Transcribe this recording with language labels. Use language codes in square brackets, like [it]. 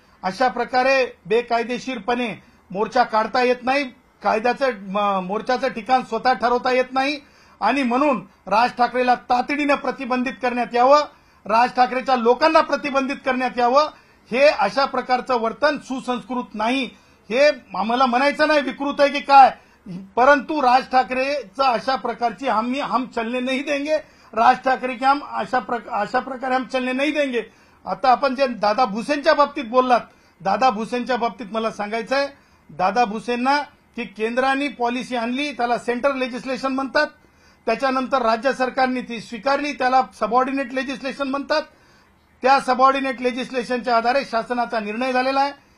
[mr] अशा प्रकारे बेकायदेशीरपणे मोर्चा काढता येत नाही, मोर्चाचं ठिकाण स्वतः ठरवता येत नाही आणि म्हणून राज ठाकरेला तातडीने प्रतिबंधित करण्यात यावं, राज ठाकरेच्या लोकांना प्रतिबंधित करण्यात यावं. हे अशा प्रकारचं वर्तन सुसंस्कृत नाही. हे आम्हाला म्हणायचं नाही विकृत आहे की काय, परंतु राज ठाकरेचं अशा प्रकारची [hi] हम चलने नहीं देंगे. राज ठाकरे की हम [mr] अशा प्रकारे [hi] हम चलने नहीं देंगे. [mr] आता आपण जे दादा भुसेंच्या बाबतीत बोललात, दादा भुसेंच्या बाबतीत मला सांगायचं आहे, दादा भुसेंना की केंद्राने पॉलिसी आणली त्याला सेंट्रल लेजिस्लेशन म्हणतात, त्याच्यानंतर राज्य सरकारने ती स्वीकारली त्याला सबऑर्डिनेट लेजिस्लेशन म्हणतात. त्या सबऑर्डिनेट लेजिस्लेशनच्या आधारे शासनाचा निर्णय झालेला आहे.